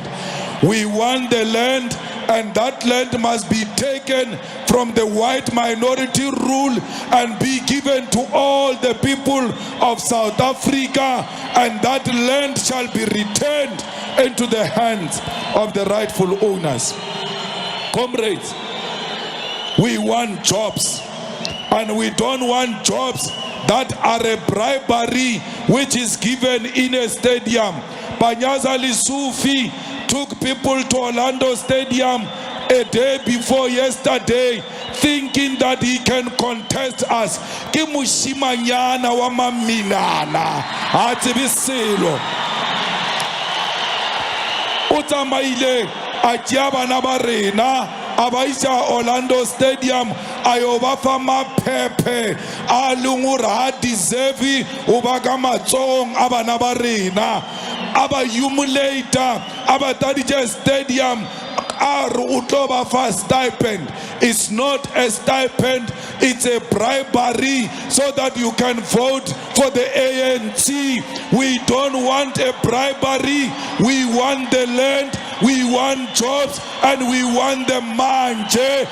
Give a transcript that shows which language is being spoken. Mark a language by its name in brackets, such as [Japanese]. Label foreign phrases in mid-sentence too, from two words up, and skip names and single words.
[English] We want the land, and that land must be taken from the white minority rule and be given to all the people of South Africa, and that land shall be returned into the hands of the rightful owners. Comrades, we want jobs, and we don't want jobs that are a bribery which is given in a stadium. Panyaza Lisufi took people to Orlando Stadium a day before yesterday, thinking that he can contest us. [Northern Sotho] Ke moshimanyana wa maminana, ha tsebe selo. O tsamaile a tšea bana ba rena a ba isa Orlando Stadium a yo ba fa maphephe a leng gore ha deserve o ba ka matsong a bana ba rena, a ba humiliata, a ba taditše stadium a re o tlo ba fa stipend. [English] It's not a stipend, it's a bribery so that you can vote for the ANC. We don't want a bribery, we want the land, we want jobs, and we want them manje.